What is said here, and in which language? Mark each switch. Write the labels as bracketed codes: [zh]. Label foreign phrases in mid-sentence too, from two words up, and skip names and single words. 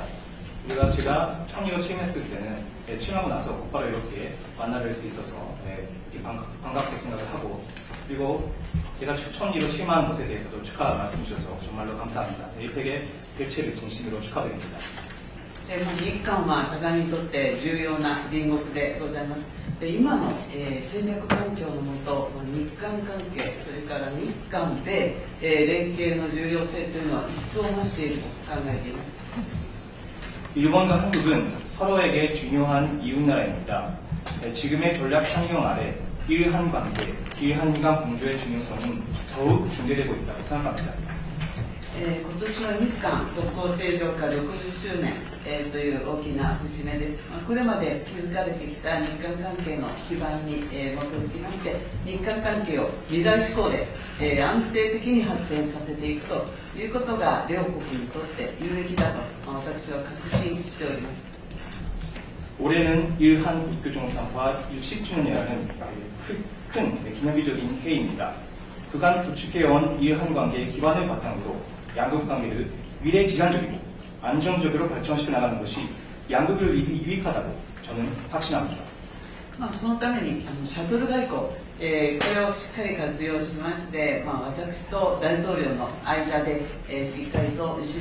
[ko] 우리가 제가 총리로 취임했을 때는 취임하고 나서 곧바로 이렇게 만나뵐 수 있어서 이렇게 반갑게 생각을 하고, 그리고 제가 총리로 취임한 것에 대해서도 축하 말씀 주셔서 정말로 감사합니다. APEC의 개최를 진심으로 축하드립니다. [ja] 日韓は互いにとって重要な隣国でございます。今の、戦略環境のもと、日韓関係、それから日韓で、連携の重要性というのは一層増していると考えています。 [ko] 일본과 한국은 서로에게 중요한 이웃나라입니다. 지금의 전략 환경 아래 일한 관계, 일한간 공조의 중요성은 더욱 중대되고 있다고 생각합니다. [ja] 今年は日韓国交正常化60周年、という大きな節目です。これまで築かれてきた日韓関係の基盤に、基づきまして、日韓関係を未来志向で、安定的に発展させていくということが両国にとって有益だと私は確信しております。 [ko] 올해는 일한 국교종상화 60주년이라는 큰 기념비적인 해입니다. 그간 구축해온 일한 관계의 기반을 바탕으로 양국 관계를 미래지향적이고 안정적으로 발전시켜 나가는 것이 양국을 위해 유익하다고 저는 확신합니다. [ja] そのためにシャトル外交、これをしっかり活用しまして、私と大統領の間で、しっかりと